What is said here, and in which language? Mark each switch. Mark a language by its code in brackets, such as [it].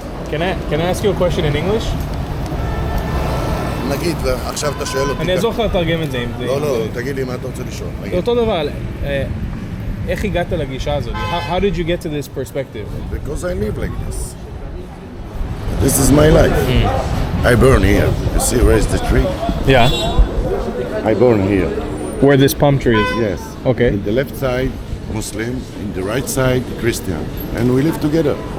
[en] Can I ask you a question in English? [he] נגיד, ועכשיו אתה שואל אותי. אני אעזור לך לתרגם את זה אם זה... לא, תגיד לי מה אתה רוצה לשאול. זה אותו דבר. איך הגעת לגישה הזאת? [en] How did you get to this perspective? Because I live like this. This is my life. I born here. You see where is the tree? Yeah. I born here. Where this palm tree is? Yes. Okay. In the left side, Muslim. In the right side, Christian. And we live together.